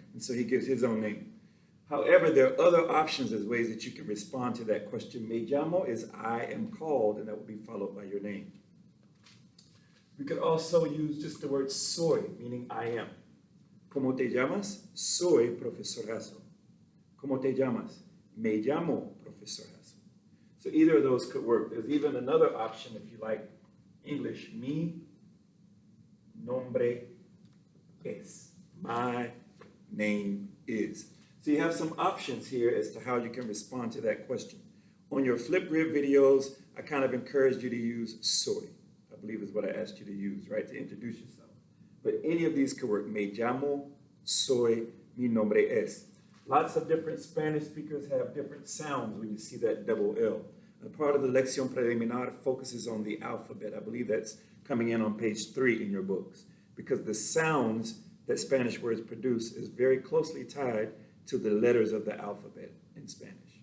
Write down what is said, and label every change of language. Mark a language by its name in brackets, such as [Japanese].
[English] And so he gives his own name. However, there are other options as ways that you can respond to that question. [Spanish] Me llamo [English] is I am called, and that will be followed by your name. We could also use just the word soy, meaning I am. [Spanish] ¿Cómo te llamas? Soy profesor Jasso. ¿Cómo te llamas? Me llamo profesor Jasso. [English] So either of those could work. There's even another option if you like English. [Spanish] Mi nombre es. [English] My name is. So you have some options here as to how you can respond to that question. On your flip grid videos, I kind of encouraged you to use soy. I believe is what I asked you to use, right, to introduce yourself. But any of these could work. [Spanish] Me llamo, soy, mi nombre es. [English] Lots of different Spanish speakers have different sounds when you see that double L. A part of the Leccio'n Preliminar focuses on the alphabet. I believe that's coming in on page 3 in your books, because the sounds that Spanish words produce is very closely tied to the letters of the alphabet in Spanish.